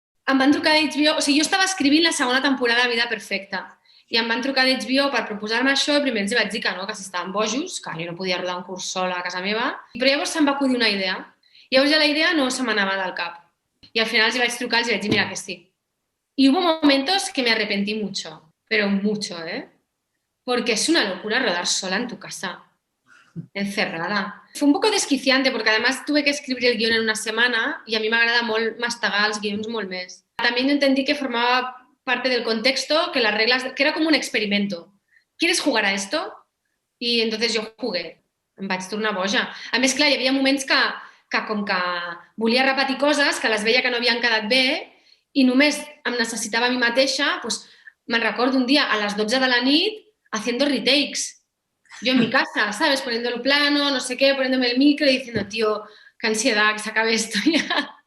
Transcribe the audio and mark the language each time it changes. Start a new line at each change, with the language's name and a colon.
Catalan: Em van trucar d'HBO, o sigui, jo estava escrivint la segona temporada de Vida Perfecta i em van trucar d'HBO per proposar-me això i primer els vaig dir que no, que si estaven bojos, que jo no podia rodar un curs sola a casa meva, però llavors se'm va acudir una idea. Llavors ja la idea no se m'anava del cap. I al final els vaig trucar i els vaig dir, mira, que sí.
Spanish: Y hubo momentos que me arrepentí mucho, pero mucho, porque es una locura rodar sola en tu casa, encerrada. Fue un poco desquiciante porque además tuve que escribir el guión en una semana y a mí
Catalan: m'agrada molt mastegar els guions molt més.
Spanish: También entendí que formaba parte del contexto, que las reglas, que era como un experimento. ¿Quieres jugar a esto? Y entonces yo jugué.
Catalan: Em vaig tornar boja. A més, clar, hi havia moments que com que volia repetir coses, que les veia que no havien quedat bé i només em necessitava a mi mateixa, doncs me'n recordo un dia a les 12 de la nit
Spanish: haciendo retakes. Yo en mi casa, ¿sabes? Poniéndolo plano, no sé qué, poniéndome el micro y diciendo, tío, qué ansiedad, que se acabe esto ya.